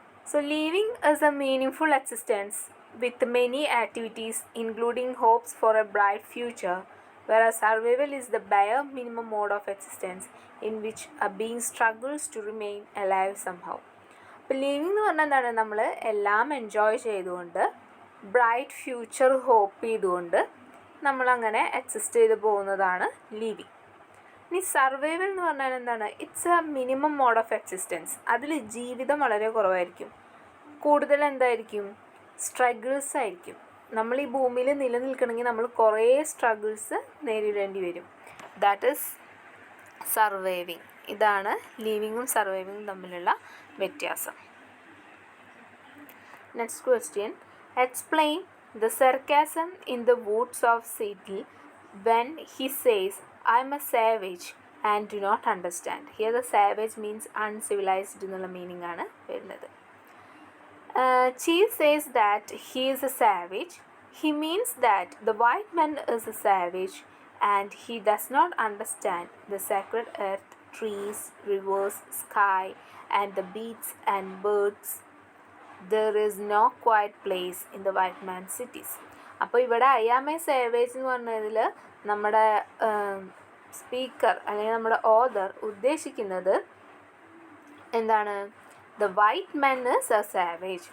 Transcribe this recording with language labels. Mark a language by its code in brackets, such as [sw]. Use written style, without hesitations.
[en] So living is a meaningful existence with many activities including hopes for a bright future, whereas survival is the bare minimum mode of existence in which a being struggles to remain alive somehow. [ml] അപ്പോൾ living എന്ന് പറഞ്ഞാൽ എന്താണ്, നമ്മൾ എല്ലാം enjoy ചെയ്തുകൊണ്ട് bright future hope ചെയ്തുകൊണ്ട് നമ്മളങ്ങനെ exist ചെയ്ത് പോകുന്നതാണ് ലീവിങ്. ഇനി സർവൈവൽ എന്ന് പറഞ്ഞാൽ എന്താണ്, [en] It's a minimum mode of existence. [ml] അതിൽ ജീവിതം വളരെ കുറവായിരിക്കും, കൂടുതൽ എന്തായിരിക്കും, സ്ട്രഗിൾസ് ആയിരിക്കും. നമ്മൾ ഈ ഭൂമിയിൽ നിലനിൽക്കണമെങ്കിൽ നമ്മൾ കുറേ സ്ട്രഗിൾസ് നേരിടേണ്ടി വരും. [en] That is surviving. [ml] ഇതാണ് ലീവിങ്ങും സർവൈവിങ്ങും തമ്മിലുള്ള വ്യത്യാസം. [en] Next question, explain the sarcasm in the woods of Seattle when he says I am a savage and do not understand. Here the savage means uncivilised [ml] എന്നുള്ള മീനിങ് ആണ് വരുന്നത്. [en] Chief says that he is a savage. He means that the white man is a savage and he does not understand the sacred earth, trees, rivers, sky and the beasts and birds. There is no quiet place in the white man's cities. [ml] അപ്പോൾ ഇവിടെ I am a savage എന്ന് പറഞ്ഞതിൽ നമ്മുടെ speaker അല്ലെങ്കിൽ നമ്മുടെ author ഉദ്ദേശിക്കുന്നത് എന്താണ്, [en] The white men is a savage.